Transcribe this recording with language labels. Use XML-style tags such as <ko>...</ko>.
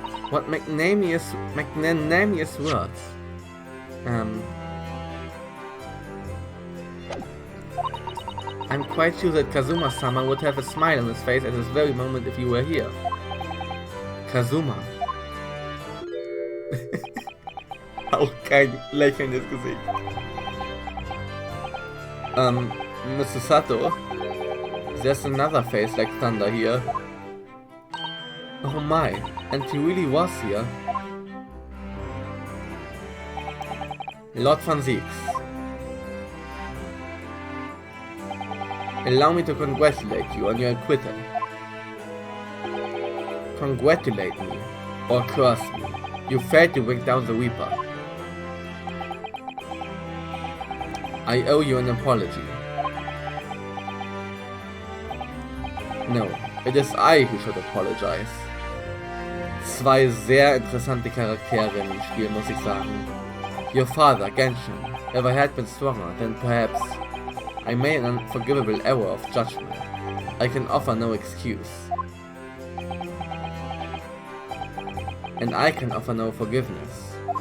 <en>What magnanimous words. I'm quite sure that Kazuma-sama would have a smile on his face at this very moment if you were here. Kazuma.</en> <de>Auch kein Lächeln ins Gesicht.</de> <en>Mr. Sato, there's another face like thunder here. Oh my, and he really was here. Lord Van Siegs. Allow me to congratulate you on your acquittal. Congratulate me, or curse me. You failed to bring down the Reaper. I owe you an apology. No, it is I who should apologize.</en> <de>Zwei sehr interessante Charaktere in dem Spiel, muss ich sagen.</de> <en>Your father, Genshin, if I had been stronger, then perhaps I made an unforgivable error of judgment. I can offer no excuse. And I can offer no forgiveness.</en>